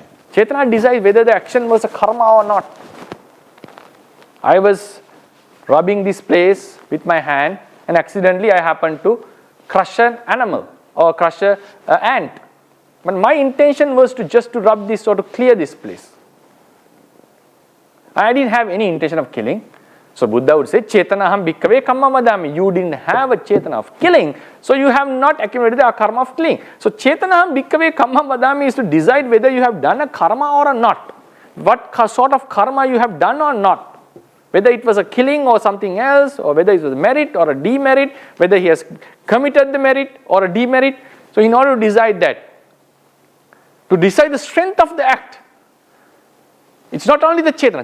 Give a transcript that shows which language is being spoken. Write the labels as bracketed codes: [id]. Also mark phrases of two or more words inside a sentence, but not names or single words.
[en] Chetana decides whether the action was a karma or not. I was rubbing this place with my hand and accidentally I happened to crush an animal or crush an ant. But my intention was just to rub this or to clear this place. I didn't have any intention of killing. So Buddha would say, [pi] Chetanaham bhikkhave kamma vadami. [en] You didn't have a Chetana of killing, so you have not accumulated a karma of killing. So [pi] Chetanaham bhikkhave kamma vadami [en] is to decide whether you have done a karma or not. What sort of karma you have done or not. Whether it was a killing or something else, or whether it was a merit or a demerit, whether he has committed the merit or a demerit. So in order to decide that, to decide the strength of the act, it's not only the Chetana.